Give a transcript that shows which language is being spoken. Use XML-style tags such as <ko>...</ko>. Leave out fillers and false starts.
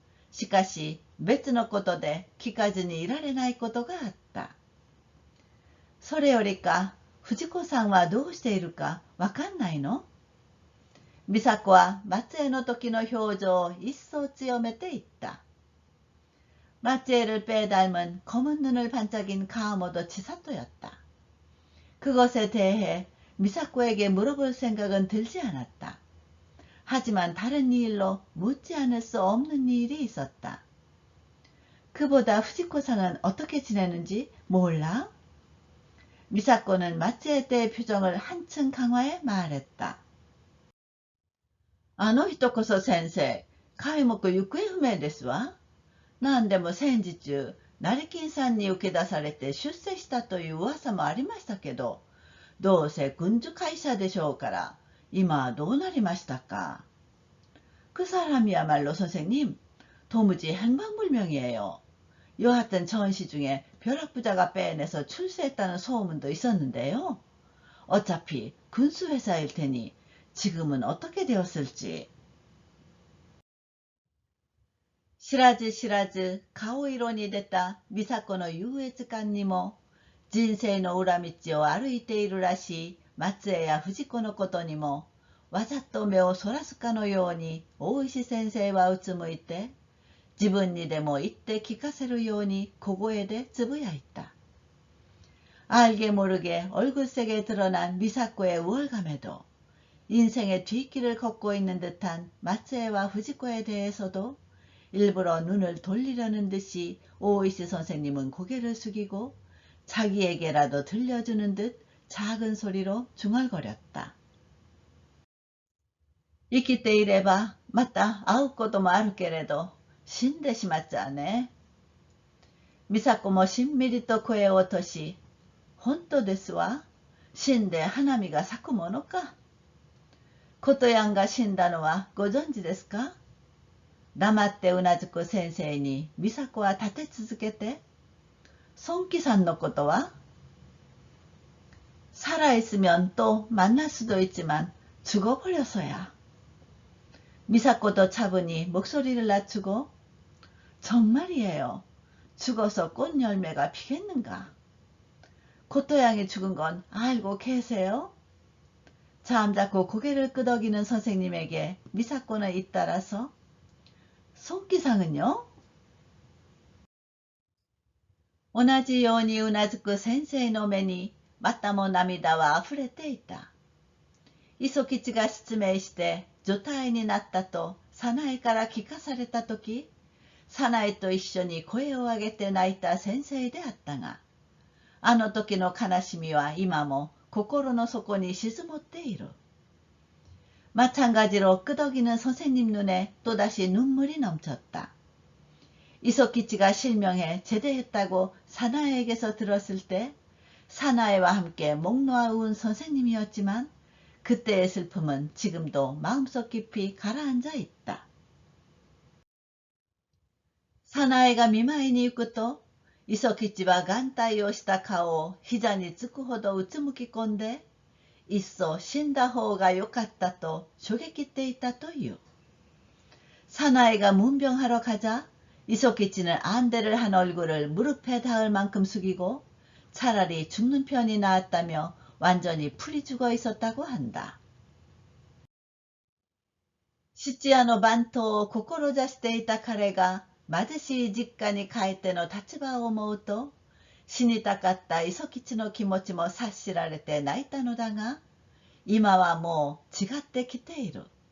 <ja>しかし別のことで聞かずにいられないことがあった。それよりか藤子さんはどうしているかわかんないの？美佐子は松江の時の表情を一層強めていった。</ja> <ko>마츠에를 빼닮은 검은 눈을 반짝인 가모도 치사토였다. 그것에 대해 미사코에게 물어볼 생각은 들지 않았다. 하지만 다른 일로 묻지 않을 수 없는 일이 있었다. 그보다 후지코상은 어떻게 지내는지 몰라? 미사코는 마츠에 때의 표정을 한층 강화해 말했다.</ko> <ja>あの人こそ先生、皆目行方不明ですわ。何でも戦時中、成金さんに受け出されて出世したという噂もありましたけど、どうせ軍需会社でしょうから、今はどうなりましたか。</ja> <ko>그사람이야말로 선생님, 도무지 행방불명이에요. 여하튼 전시 중에 벼락부자가 빼내서 출세했다는 소문도 있었는데요. 어차피 군수회사일 테니 지금은 어떻게 되었을지.</ko> <ja>知らず知らず顔色に出た美佐子の優越感にも、人生の裏道を歩いているらしい松江や藤子のことにも、わざと目をそらすかのように大石先生はうつむいて、自分にでも言って聞かせるように小声でつぶやいた。</ja> <ko>알게 모르게 얼굴색에 드러난 미사코의 우월감에도, 인생의 뒷길을 걷고 있는 듯한 마츠에와 후지코에 대해서도 일부러 눈을 돌리려는 듯이 오이시 선생님은 고개를 숙이고 자기에게라도 들려주는 듯 작은 소리로 중얼거렸다.</ko> <ja>生きていればまた会うこともあるけれど、死んでしまっちゃうね。美佐子もしんみりと声を落とし、本当ですわ。死んで花見が咲くものか。琴やんが死んだのはご存知ですか？黙ってうなずく先生に美佐子は立て続けて、孫喜さんのことは？</ja> <ko>살아있으면 또 만날 수도 있지만 죽어버려서야. 미사코도 차분히 목소리를 낮추고, 정말이에요. 죽어서 꽃 열매가 피겠는가? 고토양이 죽은 건 알고 계세요? 잠자코 고개를 끄덕이는 선생님에게 미사코는 잇따라서, 손기상은요?</ko> <ja>同じようにうなずく先生の目にまたも涙はあふれていた。磯吉が失明して除隊になったと早苗から聞かされたとき、早苗と一緒に声を上げて泣いた先生であったが、あの時の悲しみは今も心の底に沈もっている。</ja> <ko>마찬가지로 끄덕이는 선생님 눈에 또다시 눈물이 넘쳤다. 이소키치가 실명해 제대했다고 사나에게서 들었을 때 사나에와 함께 목 놓아 운 선생님이었지만 그때의 슬픔은 지금도 마음속 깊이 가라앉아 있다.</ko> <ja>사나에가見舞いに行くと、磯吉は眼帯をした顔を膝につくほどうつむき込んで、いっそ死んだ方がよかったとしょげきっていたという。</ja> <ko>사나이가 문병하러 가자 이소키치는 안대를 한 얼굴을 무릎에 닿을 만큼 숙이고 차라리 죽는 편이 나았다며 완전히 풀이 죽어 있었다고 한다.</ko> <ja>質屋の番頭を志していた彼が貧しい実家に帰っての立場を思うと、死にたかった磯吉の気持ちも察しられて泣いたのだが、今はもう違ってきている。</ja>